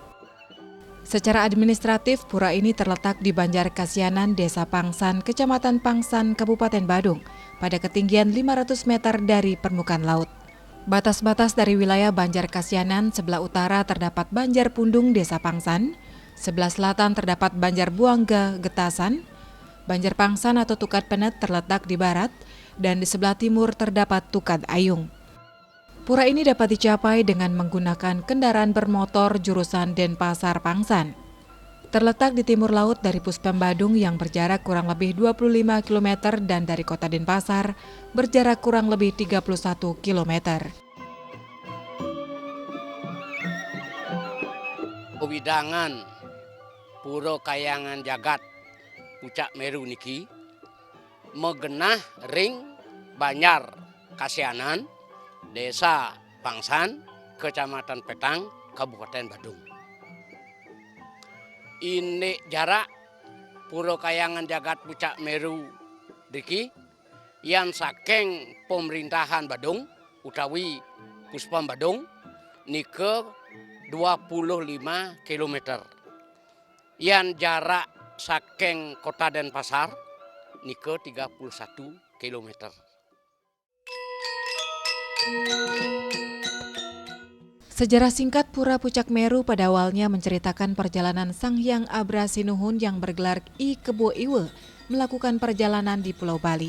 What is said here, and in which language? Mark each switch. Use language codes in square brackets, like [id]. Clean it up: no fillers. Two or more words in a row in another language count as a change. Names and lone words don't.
[id] Secara administratif, pura ini terletak di Banjarkasianan, Desa Pangsan, Kecamatan Pangsan, Kabupaten Badung, pada ketinggian 500 meter dari permukaan laut. Batas-batas dari wilayah Banjarkasianan, sebelah utara terdapat Banjar Pundung, Desa Pangsan, sebelah selatan terdapat Banjar Buangga, Getasan, Banjar Pangsan atau Tukat Penet terletak di barat, dan di sebelah timur terdapat Tukat Ayung. Pura ini dapat dicapai dengan menggunakan kendaraan bermotor jurusan Denpasar Pangsan. Terletak di timur laut dari Puspem Badung yang berjarak kurang lebih 25 km dan dari kota Denpasar berjarak kurang lebih 31 km. [ban] Widangan Pura Kayangan Jagat Pucak Meru niki megenah ring Banjar Kasianan, Desa Pangsan, Kecamatan Petang, Kabupaten Badung. [id] Ini jarak [ban] Pura Kayangan Jagat Pucak Meru niki yang saking pemerintahan Badung utawi Puspem Badung nike 25 km. Yang jarak saking kota Denpasar nike 31 km. [id] Sejarah singkat Pura Pucak Meru pada awalnya menceritakan perjalanan Sang Hyang Abrasinuhun yang bergelar I Kebo Iwe melakukan perjalanan di Pulau Bali.